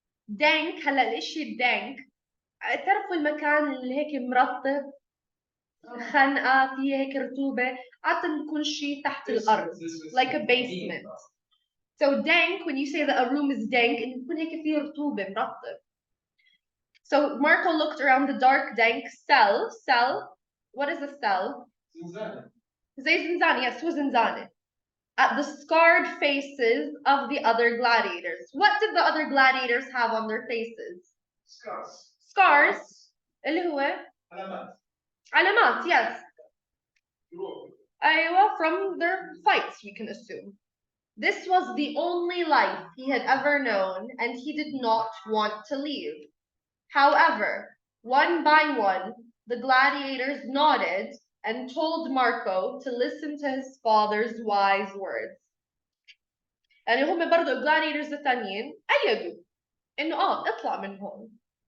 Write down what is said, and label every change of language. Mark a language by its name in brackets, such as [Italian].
[Arabic] dank هلا الاشي الدانك تعرفوا المكان اللي هيك مرطب خنقة فيه هيك رطوبة عادة بيكون شيء تحت الأرض [English] like a basement. So dank when you say that a room is dank [Arabic] إنه يكون هيك فيه رطوبة مرطب. [English] So Marco looked around the dark, dank cell. Cell, what is a cell? [Arabic] زي زنزانة, yes, هو زنزانة. [English] At the scarred faces of the other gladiators. What did the other gladiators have on their faces? Scars. [Arabic] اللي هو علامات, yes. [English] أيوة, from their fights, we can assume. This was the only life he had ever known, and he did not want to leave. However, one by one, the gladiators nodded and told Marco to listen to his father's wise words. [Arabic] يعني هم برضو الgladiators الثانيين أيدوا إنه اطلع من هون.